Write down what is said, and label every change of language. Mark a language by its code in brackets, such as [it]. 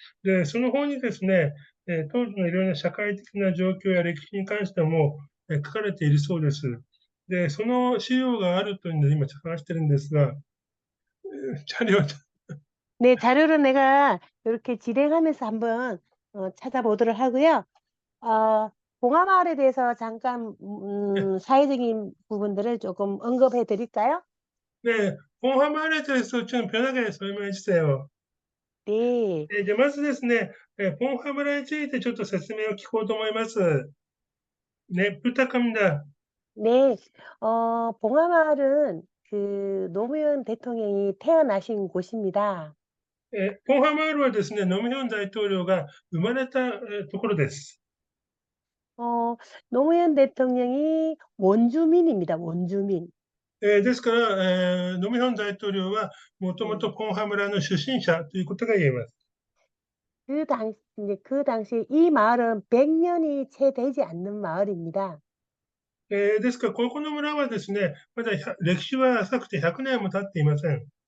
[ja] で、その本にですね、当時のいろいろな社会的な状況や歴史に関しても、書かれているそうです。で、その資料があるというので今探してるんですが、 [ko] 자료 네, 자료를 내가 이렇게 진행하면서 한번 찾아보도록 하고요. 어, 봉화마을에 대해서 잠깐 사회적인 부분들을 조금 언급해 드릴까요? 네, 봉화마을에 대해서 좀 편하게 설명해 주세요. 네, [ja] で、まずですね、ポンハブラについてちょっと説明を聞こうと思います。 [ko] ね、부탁합니다. 네. 봉화마을은 그 노무현 대통령이 태어나신 곳입니다. [ja] ポンハマールはですね、ノムヒョン大統領が生まれたところです。 [ko] 어, 노무현 대통령이 원주민입니다. 원주민. [ja] ですから、ノムヒョン大統領はもともと 음. ポンハ村の出身者ということが言えます。 [ko] 이제 그 당시 이 마을은 100년이 채 되지 않는 마을입니다. [ja] ですから、ここの村はですね、まだ歴史は浅くて100年も経っていません。